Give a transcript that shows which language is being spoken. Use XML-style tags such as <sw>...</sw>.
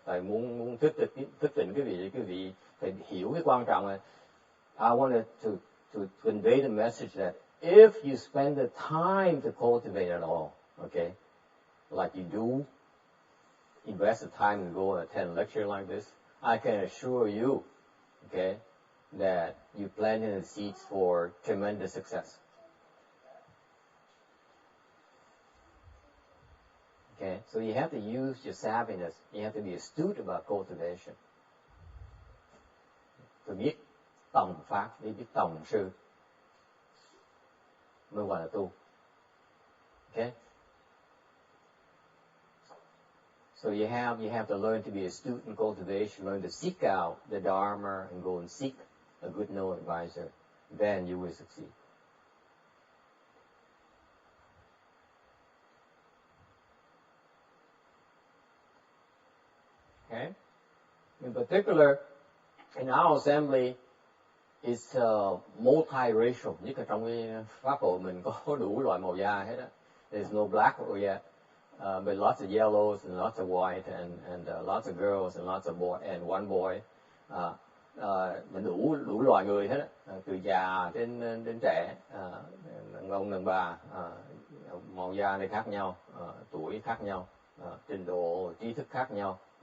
<vi>Thầy muốn thức tỉnh quý vị phải hiểu cái quan trọng này.</vi> <en>I wanted to convey the message that if you spend the time to cultivate at all, okay, like you do, invest the time and go and attend a lecture like this, I can assure you, okay, that you planted the seeds for tremendous success. Okay, so you have to use your savviness. You have to be astute about cultivation.</en> <vi>Phải biết tổng pháp, biết tổng sư mới gọi là tu. Okay.</vi> <en>So you have to learn to be astute in cultivation, learn to seek out the Dharma and go and seek a good no advisor. Then you will succeed. Okay? In particular, in our assembly, it's multiracial.</en> <vi>Nhất là trong cái pháp hội mình có đủ loại màu da hết á.</vi> <en>There's no black yet, but lots of yellows and lots of white and lots of girls and lots of boy and one boy.</en> <vi>Mình đủ loại người hết á, từ già đến trẻ, đàn ông đàn bà, màu da này khác nhau, tuổi khác nhau, trình độ trí thức khác nhau.</vi>